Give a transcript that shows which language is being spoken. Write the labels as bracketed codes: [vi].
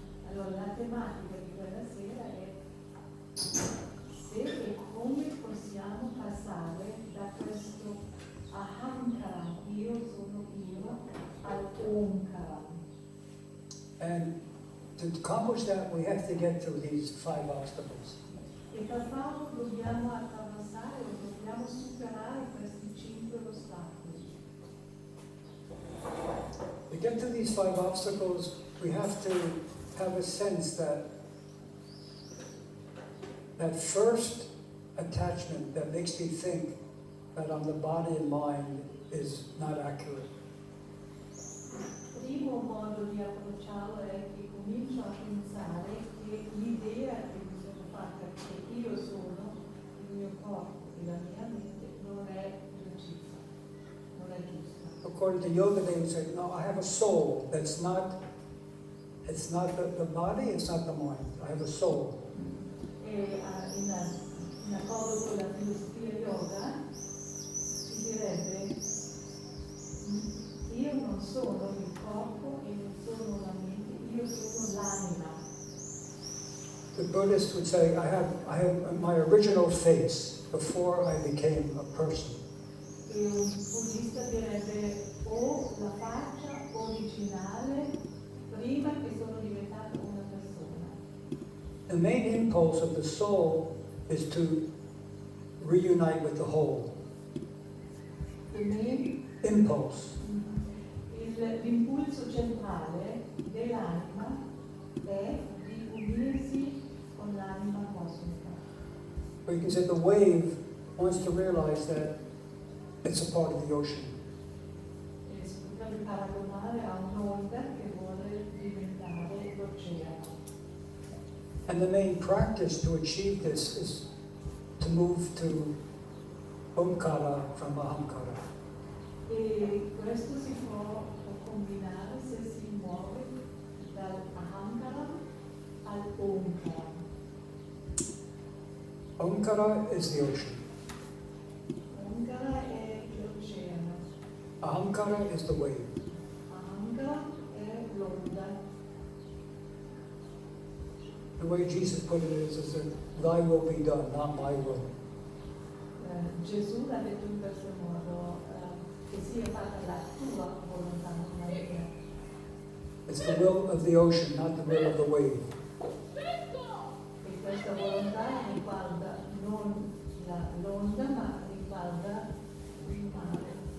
[it] Allora la tematica di quella sera è se e come possiamo passare da questo ahamkara, io sono io, al omkara. [en] And to accomplish that, we have to get through these 5 obstacles. [it] E per farlo dobbiamo attraversare o dobbiamo superare questi 5 ostacoli. [en] To get to these 5 obstacles, we have to have a sense that first attachment that makes me think that I'm the body and mind is not accurate. [it] Il primo modo di approcciarlo è che comincio a pensare che l'idea che mi sono fatta che io sono il mio corpo e la mia mente non è precisa, non è giusta. [en] According to yoga, they would say, no, I have a soul that's not, it's not the body, it's not the mind. I have a soul. [it] E in accordo con la filosofia yoga si direbbe io non sono il corpo e non sono la mente, io sono l'anima. [en] The Buddhists would say, I have my original face before I became a person. [it] E un buddista direbbe o la faccia originale prima che sono diventata una persona. [en] The main impulse of the soul is to reunite with the whole. The main Impulse. [it] L'impulso centrale dell'anima è di unirsi con l'anima cosmica. [en] Or you can say the wave wants to realize that it's a part of the ocean. [it] E si potrebbe paragonare a un'onda che vuole diventare l'oceano. [en] And the main practice to achieve this is to move to omkara from ahamkara. [it] E questo si può combinare se si muove dal ahamkara al omkara. [en] Omkara is the ocean. [it] Omkara è l'oceano. [en] Ahamkara is the wave. [it] Ahamkara è l'onda. [en] The way Jesus put it is that thy will be done, not my will. [it] Gesù l'ha detto in questo modo, che sia fatta la tua volontà, non la mia. [en] It's the will of the ocean, not the will of the wave. [it] E questa volontà riguarda non l'onda, ma riguarda il mare.